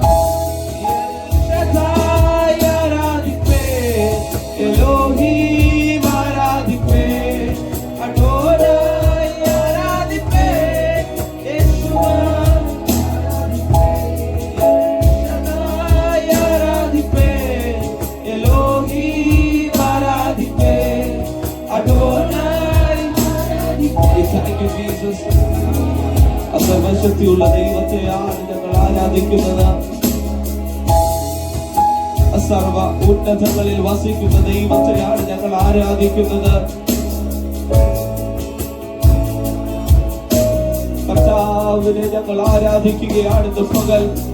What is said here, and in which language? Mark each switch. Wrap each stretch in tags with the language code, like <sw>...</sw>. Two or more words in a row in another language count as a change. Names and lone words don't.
<ta>எல்ஷதாய் ஆராதிப்பேன், எலோஹீம் ஆராதிப்பேன், அடோனாய் ஆராதிப்பேன், யேசுவா எல்ஷதாய் ஆராதிப்பேன், எலோஹீம் ஆராதிப்பேன்,</ta> <ml>അഡോനായി ആരാധിപ്പേൻ.</ml> <en>Thank you Jesus.</en> <ml>സർവശക്തിയുള്ള ദൈവത്തെയാണ് ഞങ്ങൾ ആരാധിക്കുന്നത്. സർവ ഉന്നതങ്ങളിൽ വസിക്കുന്ന ദൈവത്തെയാണ് ഞങ്ങൾ ആരാധിക്കുന്നത്. കർത്താവിനെ ഞങ്ങൾ ആരാധിക്കുകയാണ് ഇന്ന് പകൽ.</ml>